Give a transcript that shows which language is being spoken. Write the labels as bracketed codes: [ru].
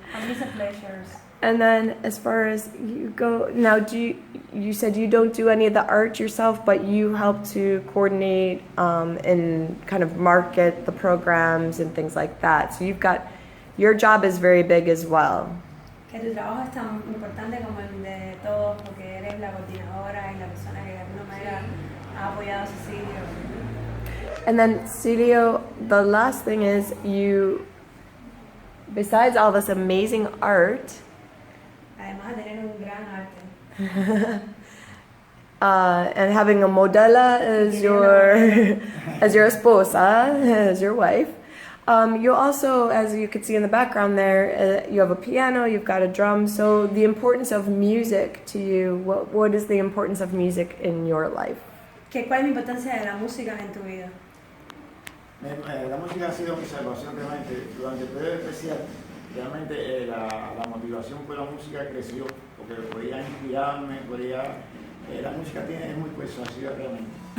[en] It's a pleasure. And then, as far as you go, now, you said you don't do any of the art yourself, but you help to coordinate and kind of market the programs and things like that. So your job is very big as well. [es] Que tu trabajo es tan importante como el de todos, porque eres la coordinadora y la persona que de alguna manera ha apoyado a Cecilio. [en] And then, Celio, the last thing is besides all this amazing art, [es] Además de tener un gran arte. [en] and having a modela as your esposa, as your wife, you also, as you could see in the background there, you have a piano, you've got a drum. So the importance of music to you, what is the importance of music in your life? [es] ¿Cuál es la importancia de la música en tu vida? La música ha sido mi salvación realmente. Durante el periodo especial, realmente la motivación por la música creció, porque podía inspirarme, la música es muy persuasiva realmente.